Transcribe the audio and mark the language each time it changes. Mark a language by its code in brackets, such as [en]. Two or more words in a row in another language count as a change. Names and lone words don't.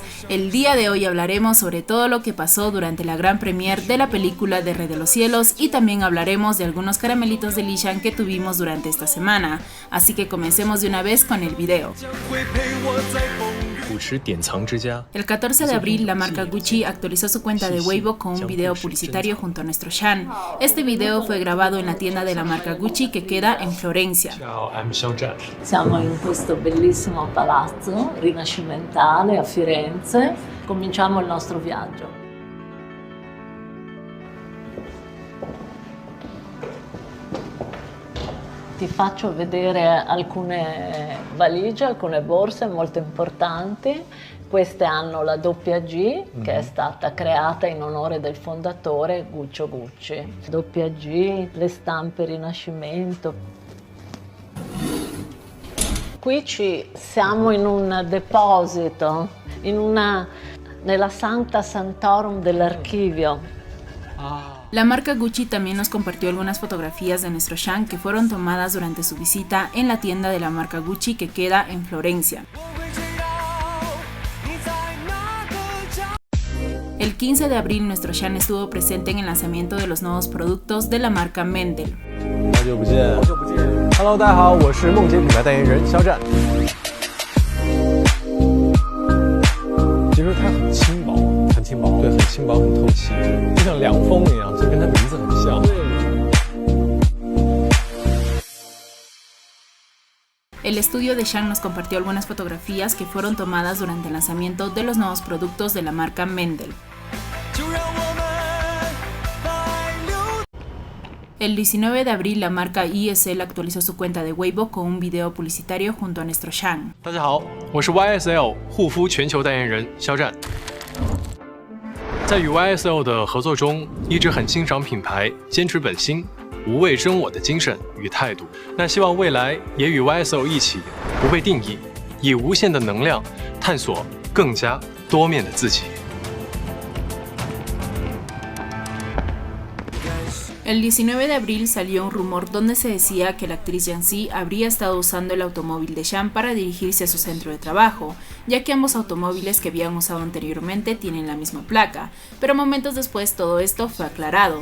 [es] El día de hoy hablaremos sobre todo lo que pasó durante la gran premiere de la película de Rey de los Cielos y también hablaremos de algunos caramelitos de Lishan que tuvimos durante esta semana. Así que comencemos de una vez con el video. El 14 de abril, la marca Gucci actualizó su cuenta de Weibo con un video publicitario junto a nuestro Shan. Este video fue grabado en la tienda de la marca Gucci que queda en Florencia. [it] Siamo in questo bellissimo palazzo rinascimentale a Firenze. Cominciamo il nostro viaggio. Ti faccio vedere alcune valigie, alcune borse molto importanti. Queste hanno la doppia G, che è stata creata in onore del fondatore Guccio Gucci. Doppia G, le stampe Rinascimento. Qui siamo in un deposito, nella Sancta Sanctorum dell'archivio. [es] La marca Gucci también nos compartió algunas fotografías de nuestro Shan que fueron tomadas durante su visita en la tienda de la marca Gucci que queda en Florencia. El 15 de abril nuestro Shan estuvo presente en el lanzamiento de los nuevos productos de la marca Mendel. [zh] Hello， 大家好，我是梦洁品牌代言人肖战。其实它很轻薄，很轻薄，对，很轻薄，很透气，就像凉风一样，就跟它名字很像。 [es] El estudio de Shan nos compartió algunas fotografías que fueron tomadas durante el lanzamiento de los nuevos productos de la marca Mendel. El 19 de abril, la marca YSL actualizó su cuenta de Weibo con un video publicitario junto a nuestro Shan. [zh] 大家好，我是 YSL 护肤全球代言人肖战。在与 YSL 的合作中，一直很欣赏品牌坚持本心、无畏真我的精神与态度。那希望未来也与 YSL 一起，不被定义，以无限的能量探索更加多面的自己。 [es] El 19 de abril salió un rumor donde se decía que la actriz Yancy habría estado usando el automóvil de Shan para dirigirse a su centro de trabajo, ya que ambos automóviles que habían usado anteriormente tienen la misma placa, pero momentos después todo esto fue aclarado.